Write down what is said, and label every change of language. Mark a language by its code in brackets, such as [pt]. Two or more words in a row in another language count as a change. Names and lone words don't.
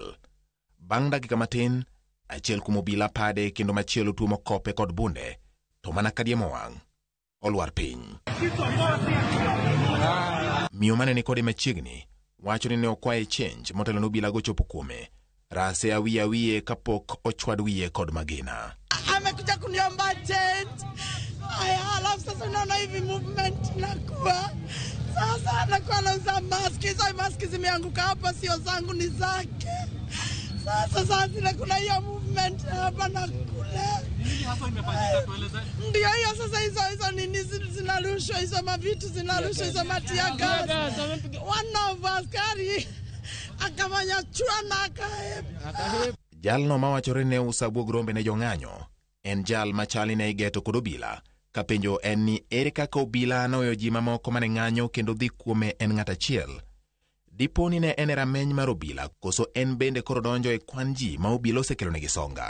[luo] Bang' dakika matin, achiel kuom obila pade kendo machielo tuomo kope kod bunde, to mana kadiemo wang' olwar piny. Miyo mane ni kode machiegni wacho ni ne okwaye change motelo nobila gochopo kuome. Rase awiye kapok ochwad wiye kod Magina. [sw] Amekuja kuniomba change. Alafu sasa unaona hivi movement nakuwa. Sasa anakuwa anauza maski. Hizo maski zimeanguka hapa, sio zangu ni zake. Sasa kuna hiyo movement hapa na kule. Ndio hiyo sasa hizo nini zinarushwa, hizo mavitu zinarushwa, hizo matia gas. [en] One of [sw] askari akamanya chua akahepa. [luo] Jalno mawachore ne usabuog rombe ne jong'anyo en jal machali ne igeto kod obila. Kapenjo en ni ere kaka obila noweyo ji mamoko mane ng'anyo kendo dhi kuome en ng'at achiel. Diponi ne en rameny mar obila koso en bende koro donjo e kwan ji ma obila osekelo negi songa.